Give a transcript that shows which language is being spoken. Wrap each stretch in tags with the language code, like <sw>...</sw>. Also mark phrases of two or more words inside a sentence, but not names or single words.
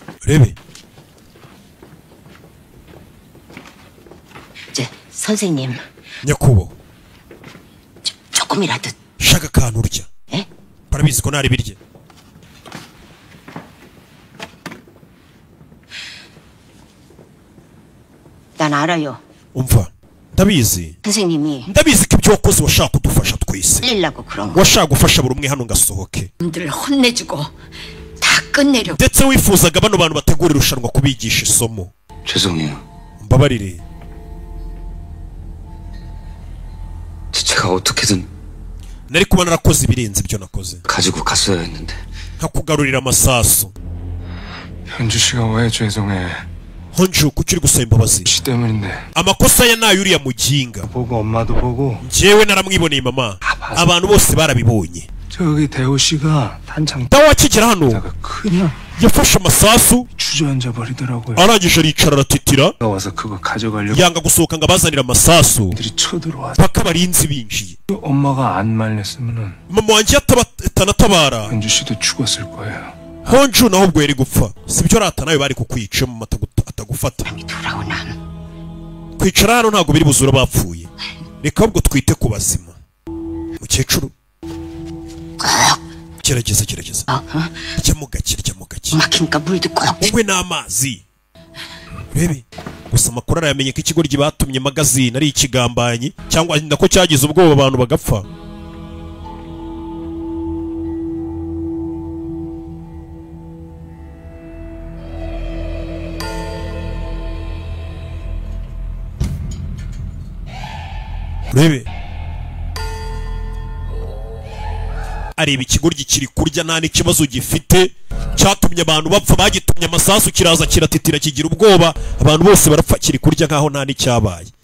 <rw>urebe</rw> <ko>선생님.</ko> <rw>nyakubahwa</rw> <ko>조금이라도</ko> <rw>shaka akantu urya barabizi ko ntari birye</rw> <ko>난 알아요.</ko> <rw>umva ndabizi</rw> <ko>선생님이</ko> <rw>ndabizi ko ibyo wakoze washaka kudufasha twese</rw> <ko>살리려고 그런 거.</ko> <rw>washaka gufasha buri umwe hano ngasohoke</rw> <ko>놈들을 혼내주고 다 끝내려고.</ko> <rw>ndetse wifuzaga bano bantu bategura irushanwa kubigisha isomo</rw> <ko>죄송해요.</ko> <rw>mbabarire</rw> <ko>제가 어떻게든</ko> <rw>nari kuba narakoze ibirenze ibyo nakoze</rw> <ko>가지고 갔어야 했는데.</ko> <rw>nkakugarurira amasasu</rw> <ko>현주 씨가 왜 죄송해?</ko> <rw>honju kuki uri gusaba imbabazi</rw> <ko>씨 때문인데.</ko> <rw>amakosa ya nayo uriya muginga</rw> <ko>보고 엄마도 보고.</ko> <rw>njyewe naramwiboneye mama abantu bose barabibonye</rw> <ko>저기 대호 씨가 단창</ko> <rw>dawe akigera hano</rw> <ko>그냥</ko> <rw>yafashe amasasu</rw> <ko>주저앉아 버리더라고요.</ko> <rw>arangije aricara aratitira</rw> <ko>와서 그거 가져가려고</ko> <rw>yanga gusohoka ngo abazanire amasasu</rw> <ko>들이 쳐들어와.</ko> <rw>paka abarinzi binjiye</rw> <ko>엄마가 안 말렸으면은</ko> <rw>mama wanjye atanatabara</rw> <ko>현주 씨도 죽었을 거예요.</ko> <rw>honju naho ubwo yari gupfa sibyo rata nawe bari kukwica mama atagufata</rw> <ko>돌아오나.</ko> <rw>kwicara hano ntabwo biri buzura bapfuye reka ahubwo twite ku bazima mukecuru gerageza ryamo gake</rw> <ko>막히니까 물도 꼭.</ko> <rw>unywe n'amazi urebe gusa amakuru arayamenye ko ikigoryi batumye magazine ari ikigambanyi cyangwa nako cyagize ubwoba abantu bagapfa urebe areba ikigoryi kiri kurya nta n'ikibazo gifite cyatumye abantu bapfa bagitumye amasasu kiraza kiratitira kigira ubwoba abantu bose barapfa kiri kurya nkaho nta n'icyabaye</rw>